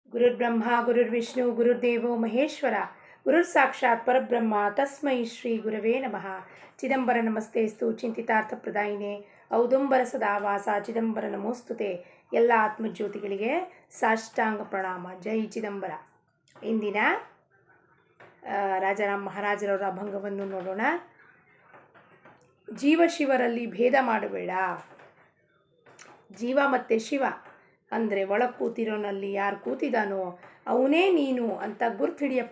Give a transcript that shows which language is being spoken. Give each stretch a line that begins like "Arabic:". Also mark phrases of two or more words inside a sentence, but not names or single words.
Sanskrit: ಗುರುರ್ಬ್ರಹ್ಮ ಗುರುರ್ವಿಷ್ಣು ಗುರುರ್ದೇವೋ ಮಹೇಶ್ವರ ಗುರುರ್ ಸಾಕ್ಷಾತ್ ಪರಬ್ರಹ್ಮ ತಸ್ಮೈ ಶ್ರೀ ಗುರವೇ ನಮಃ. ಚಿದಂಬರ ನಮಸ್ತೆಸ್ತು ಚಿಂತಿತಾರ್ಥ ಪ್ರದಾಯಿನೇ ಔದುಂಬರ ಸದಾವಾಸ ಚಿದಂಬರ ನಮೋಸ್ತುತೆ.
Kannada: ಎಲ್ಲ ಆತ್ಮಜ್ಯೋತಿಗಳಿಗೆ ಸಾಷ್ಟಾಂಗ ಪ್ರಣಾಮ. ಜೈ ಚಿದಂಬರ. ಇಂದಿನ ರಾಜಾರಾಮ್ ಮಹಾರಾಜರವರ ಅಭಂಗವನ್ನು ನೋಡೋಣ. ಜೀವ ಶಿವರಲ್ಲಿ ಭೇದ ಮಾಡಬೇಡ. ಜೀವ ಮತ್ತು ಶಿವ ಅಂದರೆ ಒಳಗೆ ಕೂತಿರೋನಲ್ಲಿ ಯಾರು ಕೂತಿದ್ದಾನೋ ಅವನೇ ನೀನು ಅಂತ ಗುರ್ತು ಹಿಡಿಯಪ್ಪ.